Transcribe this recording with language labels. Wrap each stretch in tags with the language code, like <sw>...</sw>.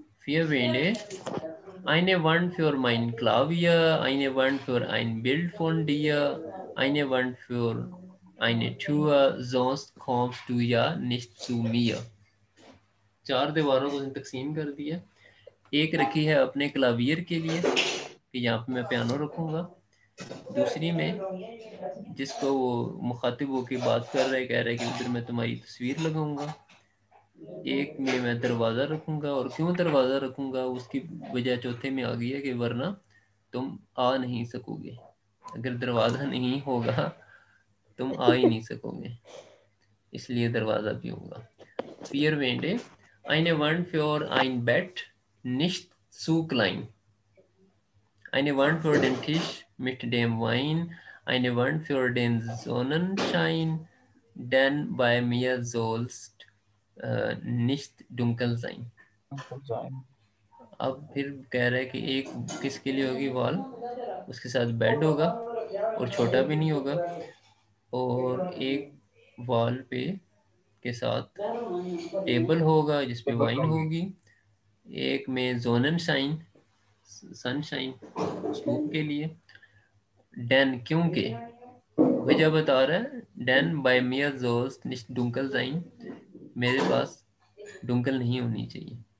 <de>फिर वेंडे eine Wand für mein Klavier, eine Wand für ein Bild von dir, eine Wand für eine Tür, sonst kommst du ja nicht zu mir।</de> <hi>चार दीवारों को तकसीम कर दिया। एक रखी है अपने क्लावियर के लिए कि यहाँ पे मैं पियानो रखूँगा। दूसरी में जिसको वो मुखातिब होकर बात कर रहा है, कह रहा है कि उधर मैं तुम्हारी तस्वीर लगाऊंगा। एक में मैं दरवाज़ा रखूँगा, और क्यों दरवाज़ा रखूँगा उसकी वजह चौथे में आ गई है कि वरना तुम आ नहीं सकोगे। अगर दरवाज़ा नहीं होगा तुम आ ही नहीं सकोगे, इसलिए दरवाज़ा भी होगा।</hi> <de>Vier Wände, eine Wand für ein Bett, nicht zu klein. Eine Wand für den Tisch mit dem Wein, eine Wand für den Sonnenschein, denn bei mir sollst nicht dunkel sein.</de> <hi>अब फिर कह रहा है कि एक किसके लिए होगी वॉल, उसके साथ बेड होगा और छोटा भी नहीं होगा, और एक वॉल पे के साथ टेबल होगा जिसपे वाइन होगी, एक में जोननशाइन सनशाइन धूप के लिए, डैन क्योंकि वजह बता रहा है,</hi> <de>डैन बाय मियर जोस निश्ट डुंकल जाइन,</de> <hi>मेरे पास डुंकल नहीं होनी चाहिए।</hi>